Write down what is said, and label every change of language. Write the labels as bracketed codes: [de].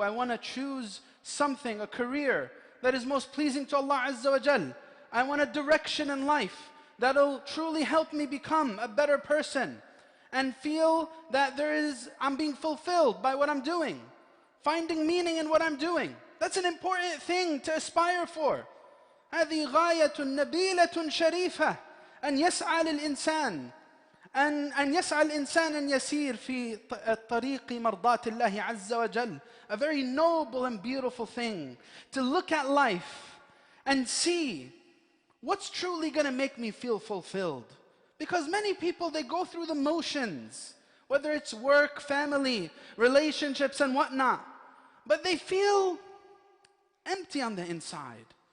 [en] I want to choose something, a career that is most pleasing to Allah Azza wa Jal. I want a direction in life that'll truly help me become a better person and feel that I'm being fulfilled by what I'm doing, finding meaning in what I'm doing. That's an important thing to aspire for. [ar] هذه غاية نبيلة شريفة أن يسعى للإنسان أن يسعى الإنسان أن يسير في طريق مرضاة الله عز وجل. [en] A very noble and beautiful thing to look at life and see what's truly going to make me feel fulfilled. Because many people, they go through the motions, whether it's work, family, relationships and whatnot, but they feel empty on the inside.